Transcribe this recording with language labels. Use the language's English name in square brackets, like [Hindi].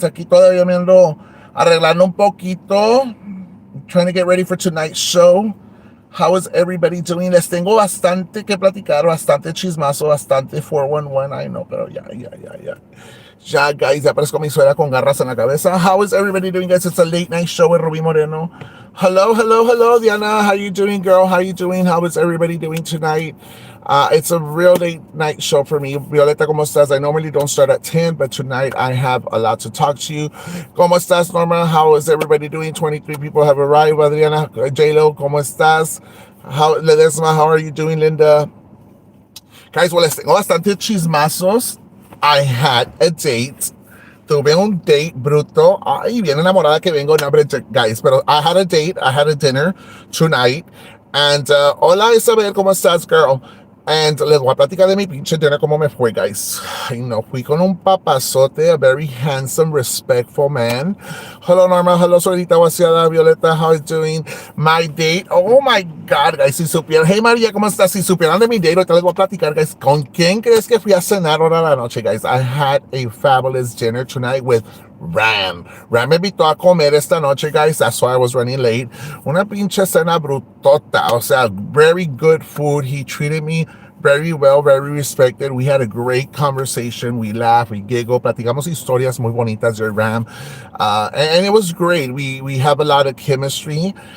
[Spanish] Aquí todavía me ando arreglando un poquito. [English] Trying to get ready for tonight's show. How is everybody doing? [Spanish] Les tengo bastante que platicar, bastante chismazo, bastante 411. [English] I know, [Spanish] pero ya. Ya, guys, ya parezco mi suegra con garras en la cabeza. [English] How is everybody doing, guys? It's a late night show with Rubi Moreno. Hello, Diana. How you doing, girl? How you doing? How is everybody doing tonight? It's a real late night show for me. Violeta, [Spanish] ¿cómo estás? [English] I normally don't start at 10, but tonight I have a lot to talk to you. [Spanish] ¿Cómo estás, [English] Norma? How is everybody doing? 23 people have arrived. [Spanish] Adriana, J-Lo, ¿cómo estás? [English] Ledesma, how are you doing, Linda? Guys, well, [Spanish] les tengo bastante chismazos. [English] I had a date. [Spanish] Tuve un date bruto. Ay, bien enamorada que vengo. No, guys, pero [English] I had a date. I had a dinner tonight. And, [Spanish] hola Isabel, ¿cómo estás, [English] girl? [Spanish] And les voy a platicar de mi pinche dinner, cómo me fue, guys. Ay, no, fui con un papazote, [English] a very handsome, respectful man. Hello, [Spanish] Norma. [English] Hello, Solita Vaciada. Violeta, how is doing? My date. Oh, my God, [Spanish] guys, si supieran. Hey, María, ¿cómo estás? Si supieran de mi date, ahorita les voy a platicar, guys. ¿Con quién crees que fui a cenar ahora la noche, guys? [English] I had a fabulous dinner tonight with Ram. [Spanish] Ram me invitó a comer esta noche, guys. [English] That's why I was running late. [Spanish] Una pinche cena brutota. O sea, [English] very good food. He treated me very well, very respected. We had a great conversation. We laughed, we giggled, [Spanish] platicamos historias muy bonitas de Ram. [English] And it was great. We have a lot of chemistry.